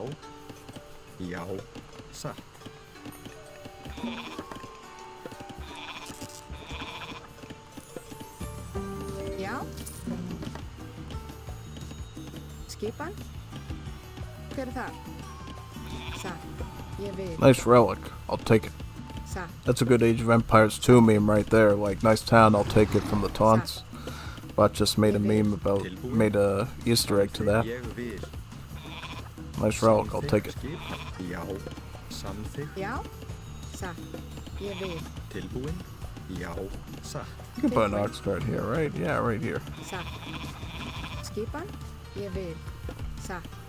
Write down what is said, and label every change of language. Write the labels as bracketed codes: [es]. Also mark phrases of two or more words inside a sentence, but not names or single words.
[is] Já. Satt. Já. Skipan? Hver það? Satt. Ég vil. [en] Nice relic. I'll take it. [is] Satt. [en] That's a good Age of Empires 2 meme right there. Like, nice town, I'll take it from the taunts. Bot just made a meme about, made a Easter egg to that. [is] Ég vil. [en] Nice relic, I'll take it. [is] Skipan. Já. Samþykkt. Já. Satt. Ég vil. Tilbúin. Já. Satt. [en] You can put an ox cart here, right? Yeah, right here. [is] Satt. Skipan? Ég vil. Satt.